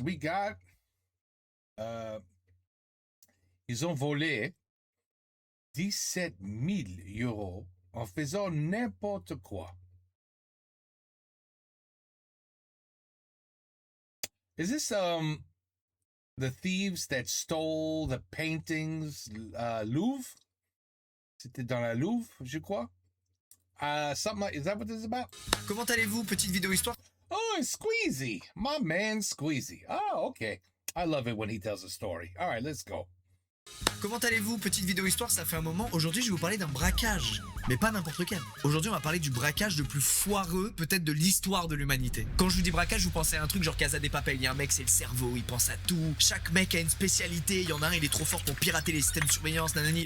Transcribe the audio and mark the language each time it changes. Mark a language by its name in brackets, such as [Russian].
[English] We got [French] ils ont volé 17 000 euros en faisant n'importe quoi. [English] Is this the thieves that stole the paintings Louvre? [French] C'était dans la Louvre, je crois. [English] Something like, is that what this is about? [French] Comment allez-vous? Petite vidéo histoire. [English] Oh, it's Squeezy. My man Squeezy. Oh, okay. I love it when he tells a story. All right, let's go. [French] Comment allez-vous? Petite vidéo histoire, ça fait un moment. Aujourd'hui, je vais vous parler d'un braquage. Mais pas n'importe lequel. Aujourd'hui, on va parler du braquage le plus foireux, peut-être de l'histoire de l'humanité. Quand je vous dis braquage, vous pensez à un truc genre Casa des Papel. Il y a un mec, c'est le cerveau, il pense à tout. Chaque mec a une spécialité. Il y en a un, il est trop fort pour pirater les systèmes de surveillance, nanani.